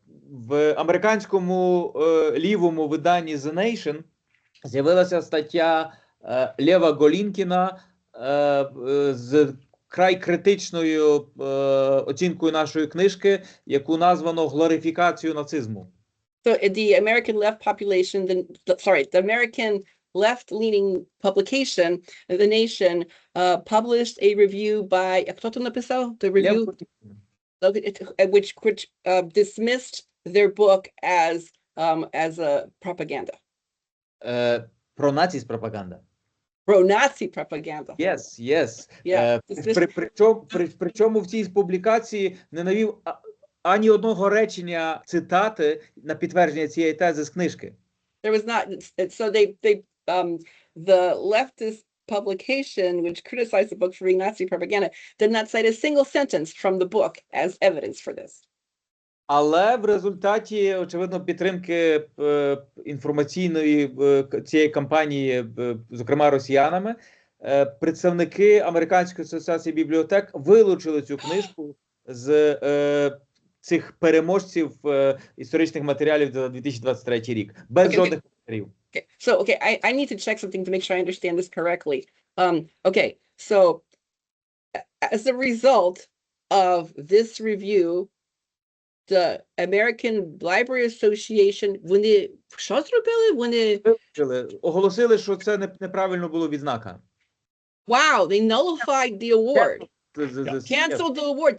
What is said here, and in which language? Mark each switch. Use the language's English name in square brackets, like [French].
[Ukrainian] в американському лівому виданні The Nation з'явилася стаття Лева Голінкіна з край критичною оцінкою нашої книжки, яку названо «Глорифікацію нацизму». [English] So the American left population, the American left-leaning publication, The Nation, published a review by, [Russian] кто то написал? [English] The review, which dismissed their book as a propaganda. [Ukrainian] Про нацизм пропаганда. [English] Pro-Nazi propaganda. Yes, yes. Yeah. [Ukrainian] Причому в цій публікації не навів ані одного речення цитати на підтвердження цієї тези з книжки. [English] There was not, so the leftist publication, which criticized the book for being Nazi propaganda, did not cite a single sentence from the book as evidence for this. [Ukrainian] Але в результаті, очевидно, підтримки інформаційної цієї кампанії, зокрема росіянами, представники Американської асоціації бібліотек вилучили цю книжку з цих переможців історичних матеріалів за 2023 рік. Без жодних коментарів. [English] Okay, so I need to check something to make sure I understand this correctly. Okay, so as a result of this review, the American Library Association, [Ukrainian] вони що зробили? Вони оголосили, що це неправильно було відзнака. [English] Wow, they nullified the award. Canceled the award.